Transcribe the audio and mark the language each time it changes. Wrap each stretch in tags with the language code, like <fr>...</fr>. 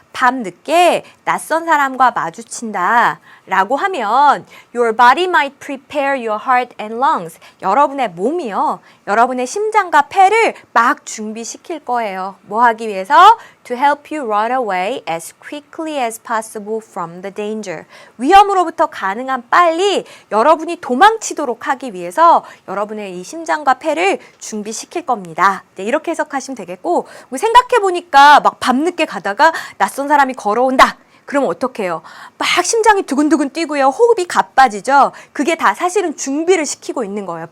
<ko>밤늦게 낯선 사람과 마주친다 라고 하면</ko> <en>your body might prepare your heart and lungs.</en> <ko>여러분의 몸이요. 여러분의 심장과 폐를 막 준비시킬 거예요. 뭐 하기 위해서?</ko> <en>To help you run away as quickly as possible from the danger.</en> <ko>위험으로부터 가능한 빨리 여러분이 도망치도록 하기 위해서 여러분의 이 심장과 폐를 준비시킬 겁니다. 네, 이렇게 해석하시면 되겠고, 생각해 보니까 막 밤늦게 가다가 낯선 사람이 걸어온다. 그럼 어떻게 해요? 막 심장이 두근두근 뛰고요. 호흡이 가빠지죠. 그게 다 사실은 준비를 시키고 있는 거예요.</ko>